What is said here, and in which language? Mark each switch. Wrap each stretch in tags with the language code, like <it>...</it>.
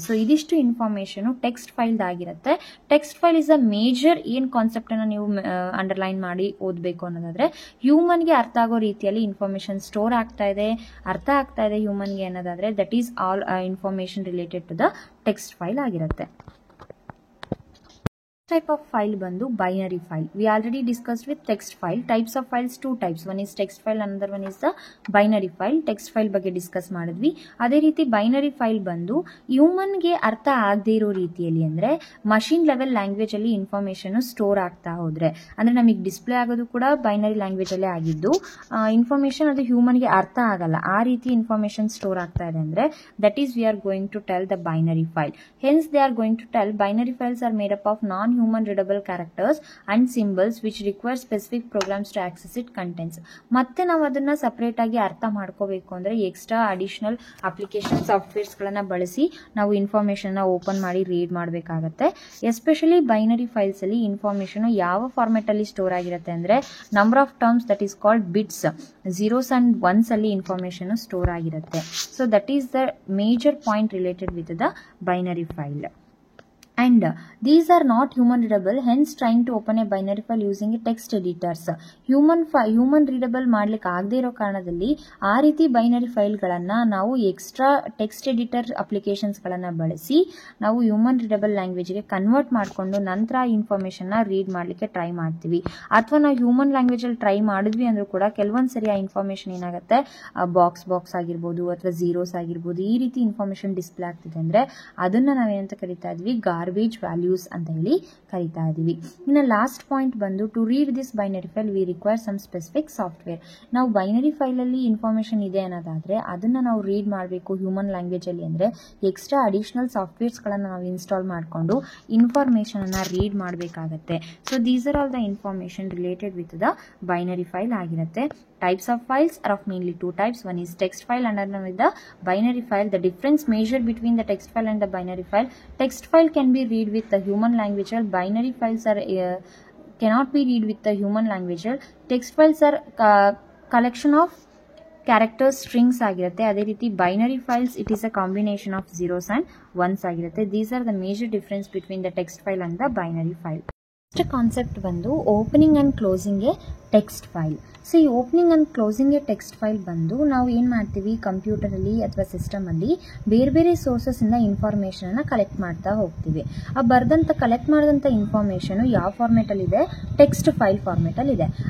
<kn>So ಇದಿಷ್ಟು information text file ಆಗಿರುತ್ತೆ.</kn> <en>text file is a major</en> <kn>ಏನ್ ಕಾನ್ಸೆಪ್ಟ್ ಅನ್ನ ನೀವು ಅಂಡರ್ಲೈನ್ ಮಾಡಿ ಓದಬೇಕು ಅನ್ನೋದಾದ್ರೆ, ಹ್ಯೂಮನ್ ಗೆ ಅರ್ಥ ಆಗೋ ರೀತಿಯಲ್ಲಿ ಇನ್ಫಾರ್ಮೇಶನ್ ಸ್ಟೋರ್ ಆಗ್ತಾ ಇದೆ, ಅರ್ಥ ಆಗ್ತಾ ಇದೆ ಹ್ಯೂಮನ್ ಗೆ ಅನ್ನೋದಾದ್ರೆ,</kn> <en>that is all information related to the text file</en> <kn>ಆಗಿರುತ್ತೆ.</kn> <en>Type of file bandu binary file. We already discussed with text file. Types of files two types. One is text file, another one is the binary file.</en> <kn>Text file ಬಗ್ಗೆ discuss ಮಾಡಿದ್ವಿ. ಅದೇ ರೀತಿ binary file ಬಂದು human ಗೆ ಅರ್ಥ ಆಗದೇ ಇರೋ ರೀತಿಯಲ್ಲಿ ಅಂದ್ರೆ, ಮಷಿನ್ ಲೆವೆಲ್ ಲ್ಯಾಂಗ್ವೇಜ್ ಅಲ್ಲಿ ಇನ್ಫಾರ್ಮೇಶನ್ ಸ್ಟೋರ್ ಆಗ್ತಾ ಹೋದ್ರೆ, ಅಂದ್ರೆ ನಮಗೆ ಡಿಸ್ಪ್ಲೇ ಆಗೋದು ಕೂಡ ಬೈನರಿ ಲ್ಯಾಂಗ್ವೇಜ್ ಅಲ್ಲೇ ಆಗಿದ್ದು, ಇನ್ಫಾರ್ಮೇಶನ್ ಅದು ಹ್ಯೂಮನ್ ಗೆ ಅರ್ಥ ಆಗಲ್ಲ, ಆ ರೀತಿ ಇನ್ಫಾರ್ಮೇಶನ್ ಸ್ಟೋರ್ ಆಗ್ತಾ ಇದೆ ಅಂದ್ರೆ,</kn> <en>That is we are going to tell the binary file. Hence they are going to tell binary files are made up of non-human readable characters and symbols which require specific programs to access it contents.</en> <kn>ಮತ್ತೆ ನಾವು ಅದನ್ನ separate ಆಗಿ ಅರ್ಥ ಮಾಡ್ಕೋಬೇಕು ಅಂದ್ರೆ extra additional application softwares ಗಳನ್ನ ಬಳಸಿ ನಾವು ಇನ್ಫಾರ್ಮೇಶನ್ ನ ಓಪನ್ ಮಾಡಿ ರೀಡ್ ಮಾಡಬೇಕಾಗತ್ತೆ. ಎಸ್ಪೆಷಲಿ ಬೈನರಿ ಫೈಲ್ಸ್ ಅಲ್ಲಿ ಇನ್ಫಾರ್ಮೇಶನ್ ಯಾವ ಫಾರ್ಮೆಟ್ ಅಲ್ಲಿ ಸ್ಟೋರ್ ಆಗಿರುತ್ತೆ ಅಂದ್ರೆ,</kn> <en>number of terms that is called bits,</en> <kn>zeros and ones ಅಲ್ಲಿ ಇನ್ಫಾರ್ಮೇಶನ್ ಸ್ಟೋರ್ ಆಗಿರುತ್ತೆ.</kn> <en>So that is the major point related with the binary file. and these are not human readable, hence trying to open a binary file using a text editors.</en> <kn>human readable ಮಾಡ್ಲಿಕ್ಕೆ ಆಗದೆ ಇರೋ ಕಾರಣದಲ್ಲಿ ಆ ರೀತಿ binary ಫೈಲ್ಗಳನ್ನು ನಾವು extra text editor ಅಪ್ಲಿಕೇಶನ್ಸ್ಗಳನ್ನು ಬಳಸಿ ನಾವು human readable ಲ್ಯಾಂಗ್ವೇಜ್ಗೆ convert ಮಾಡಿಕೊಂಡು ನಂತರ ಆ ಇನ್ಫಾರ್ಮೇಷನ್ನ ರೀಡ್ ಮಾಡಲಿಕ್ಕೆ ಟ್ರೈ ಮಾಡ್ತೀವಿ. ಅಥವಾ ನಾವು ಹ್ಯೂಮನ್ ಲ್ಯಾಂಗ್ವೇಜಲ್ಲಿ ಟ್ರೈ ಮಾಡಿದ್ವಿ ಅಂದರೂ ಕೂಡ ಕೆಲವೊಂದು ಸರಿ ಆ ಇನ್ಫಾರ್ಮೇಷನ್ ಏನಾಗುತ್ತೆ ಬಾಕ್ಸ್ ಆಗಿರ್ಬೋದು ಅಥವಾ ಝೀರೋಸ್ ಆಗಿರ್ಬೋದು ಈ ರೀತಿ ಇನ್ಫಾರ್ಮೇಷನ್ ಡಿಸ್ಪ್ಲೇ ಆಗ್ತಿದೆ ಅಂದರೆ ಅದನ್ನು ನಾವೇನಂತ ಕರಿತಾ ಇದ್ವಿ, ಗಾರ್ಬೇಜ್ ವ್ಯಾಲ್ಯೂಸ್ ಅಂತ ಹೇಳಿ ಕರಿತಾ ಇದೀವಿ.</kn> <en>ಇನ್ನು last point ಬಂದು to read this binary file we require some specific software.</en> <kn>ನಾವು ಬೈನರಿ ಫೈಲಲ್ಲಿ ಇನ್ಫಾರ್ಮೇಷನ್ ಇದೆ ಅನ್ನೋದಾದರೆ ಅದನ್ನು ನಾವು ರೀಡ್ ಮಾಡಬೇಕು ಹ್ಯೂಮನ್ ಲ್ಯಾಂಗ್ವೇಜಲ್ಲಿ ಅಂದರೆ ಎಕ್ಸ್ಟ್ರಾ ಅಡಿಷನಲ್ ಸಾಫ್ಟ್ವೇರ್ಸ್ಗಳನ್ನು ನಾವು ಇನ್ಸ್ಟಾಲ್ ಮಾಡಿಕೊಂಡು ಇನ್ಫಾರ್ಮೇಷನನ್ನು ರೀಡ್ ಮಾಡಬೇಕಾಗತ್ತೆ.</kn> <en>So these are all the information related with the binary file ಆಗಿರುತ್ತೆ. Types of files are of mainly two types. One is text file and another is the binary file. The difference measured between the text file and the binary file: text file can be read with the human language, while binary files are cannot be read with the human language. Text files are collection of characters, strings ಆಗಿರುತ್ತೆ.</en> <kn>ಅದೇ ರೀತಿ</kn> <en>binary files it is a combination of zeros and ones ಆಗಿರುತ್ತೆ. These are the major difference between the text file and the binary file. Next concept ಬಂದು opening and closing a text file.</en> <kn>So ಈ opening and closing A text file ಬಂದು ನಾವು ಏನು ಮಾಡ್ತೀವಿ, ಕಂಪ್ಯೂಟರಲ್ಲಿ ಅಥವಾ ಸಿಸ್ಟಮಲ್ಲಿ ಬೇರೆ ಬೇರೆ ಸೋರ್ಸಸ್ಸಿಂದ ಇನ್ಫಾರ್ಮೇಷನನ್ನು ಕಲೆಕ್ಟ್ ಮಾಡ್ತಾ ಹೋಗ್ತೀವಿ. ಆ ಕಲೆಕ್ಟ್ ಮಾಡಿದಂಥ ಇನ್ಫಾರ್ಮೇಷನು ಯಾವ ಫಾರ್ಮೇಟಲ್ಲಿದೆ, ಟೆಕ್ಸ್ಟ್ ಫೈಲ್ ಫಾರ್ಮೇಟಲ್ಲಿದೆ.</kn>